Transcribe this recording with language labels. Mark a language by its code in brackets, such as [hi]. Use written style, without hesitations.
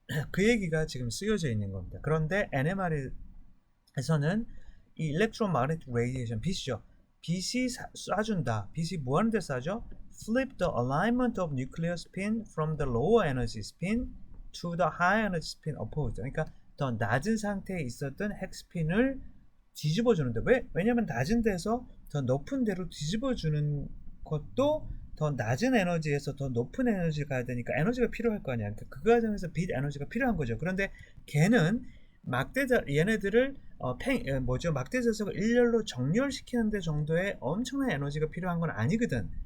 [ko] 그 얘기가 지금 쓰여져 있는 겁니다. 그런데 NMR에서는 이 electromagnetic radiation, 빛이죠. 빛이 쏴준다. 빛이 뭐 하는데 쏴죠? [en] Flip the alignment of nuclear spin from the lower energy spin to the high energy spin opposed. [ko] 그러니까 더 낮은 상태에 있었던 핵스핀을 뒤집어 주는데, 왜냐면 낮은 데서 더 높은 데로 뒤집어 주는 것도 더 낮은 에너지에서 더 높은 에너지를 가야 되니까 에너지가 필요할 거 아니야. 그 과정에서 빛 에너지가 필요한 거죠. 그런데 걔는 얘네들을 막대 자석을 일렬로 정렬시키는 데 정도의 엄청난 에너지가 필요한 건 아니거든.